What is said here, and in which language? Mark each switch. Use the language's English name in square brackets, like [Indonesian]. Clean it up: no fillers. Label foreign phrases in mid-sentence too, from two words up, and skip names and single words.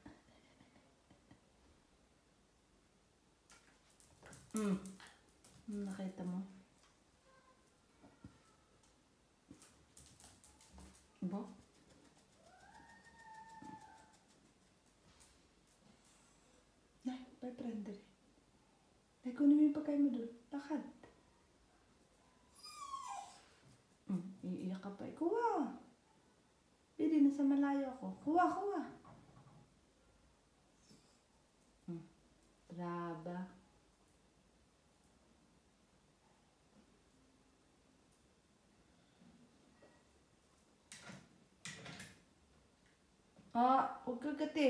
[Filipino] Nakita mo? [Italian] Bo? Dai, vai prendere. Dai, [Filipino] kunin mo yung pagkain mo doon. Lakad. Iiyak ka pa. Kuha. Pwede, nasa malayo ako. Kuha, kuha. [Italian] Brava. [Filipino] Huwag kagatin.